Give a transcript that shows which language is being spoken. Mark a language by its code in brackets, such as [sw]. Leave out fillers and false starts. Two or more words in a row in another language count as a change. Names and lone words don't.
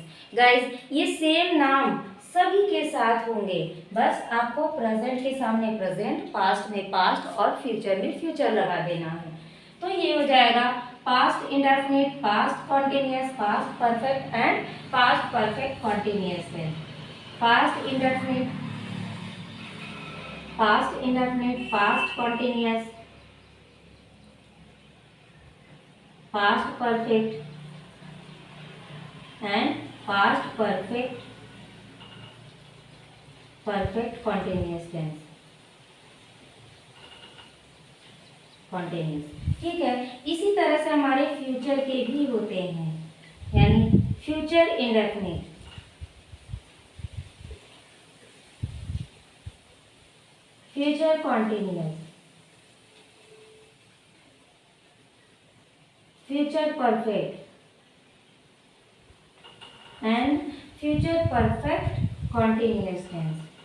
[hi] गाइस, ये सेम नाम सभी के साथ होंगे, बस आपको प्रेजेंट के सामने प्रेजेंट, पास्ट में पास्ट और फ्यूचर में फ्यूचर लगा देना है। तो ये हो जाएगा [en] past indefinite, past continuous, past perfect and past perfect continuous tense. past indefinite, past continuous, past perfect and past perfect continuous tense, [hi] ठीक है। इसी तरह से हमारे फ्यूचर के भी होते हैं, यानी [en] future indefinite, future continuous, future perfect and future perfect continuous tense.